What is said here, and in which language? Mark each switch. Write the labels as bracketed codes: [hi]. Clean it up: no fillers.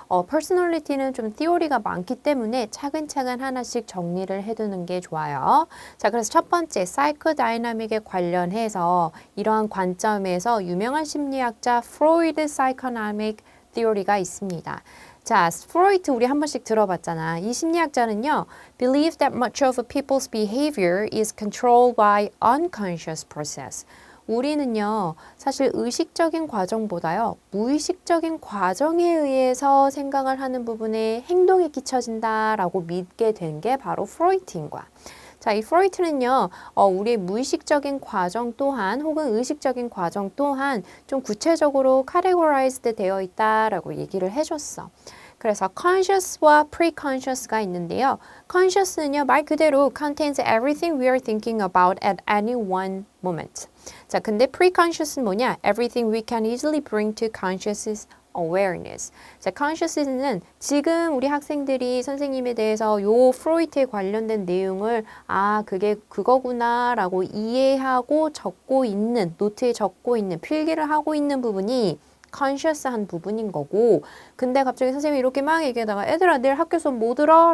[ko] personality는 좀 theory가 많기 때문에 차근차근 하나씩 정리를 해두는 게 좋아요. 자, 그래서 첫 번째 psychodynamic에 관련해서 이러한 관점에서 유명한 심리학자 프로이드 psychodynamic theory가 있습니다. 자, 프로이트 우리 한 번씩 들어봤잖아. 이 심리학자는요, [en] believe that much of a people's behavior is controlled by unconscious process. [ko] 우리는요, 사실 의식적인 과정보다요, 무의식적인 과정에 의해서 생각을 하는 부분에 행동이 끼쳐진다라고 믿게 된 게 바로 프로이트인 거야. 자, 이 프로이트는요, 우리의 무의식적인 과정 또한 혹은 의식적인 과정 또한 좀 구체적으로 categorized 되어 있다라고 얘기를 해줬어. 그래서 conscious와 preconscious가 있는데요. [en] conscious는요, [ko] 말 그대로 [en] contains everything we are thinking about at any one moment. [ko] 자, 근데 preconscious는 뭐냐? [en] everything we can easily bring to conscious awareness. [ko] 자, conscious는 지금 우리 학생들이 선생님에 대해서 요 프로이트에 관련된 내용을 그게 그거구나라고 이해하고 적고 있는, 노트에 적고 있는, 필기를 하고 있는 부분이 conscious한 부분인 거고, 근데 갑자기 선생님이 이렇게 막 얘기하다가 애들아 내일 학교 수업 뭐 들어?